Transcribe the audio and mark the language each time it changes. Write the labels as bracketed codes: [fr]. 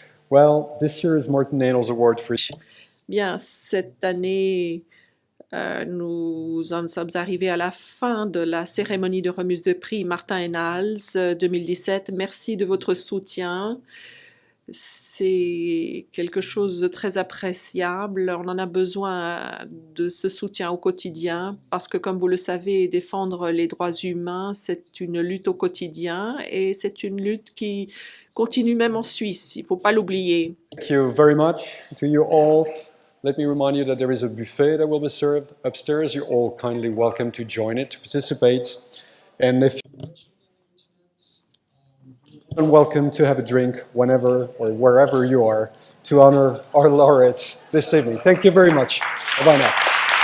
[en] Well, this year is Martin Nadel's award for... [fr] Bien, cette année, nous en sommes arrivés à la fin de la cérémonie de remise de prix Martin Ennals 2017. Merci de votre soutien. C'est quelque chose de très appréciable. On en a besoin de ce soutien au quotidien parce que, comme vous le savez, défendre les droits humains, c'est une lutte au quotidien et c'est une lutte qui continue même en Suisse. Il ne faut pas l'oublier. [en] Thank you very much to you all. Let me remind you that there is a buffet that will be served upstairs. You're all kindly welcome to join it, to participate. And if you're welcome to have a drink whenever or wherever you are to honor our laureates this evening. Thank you very much. Bye-bye now.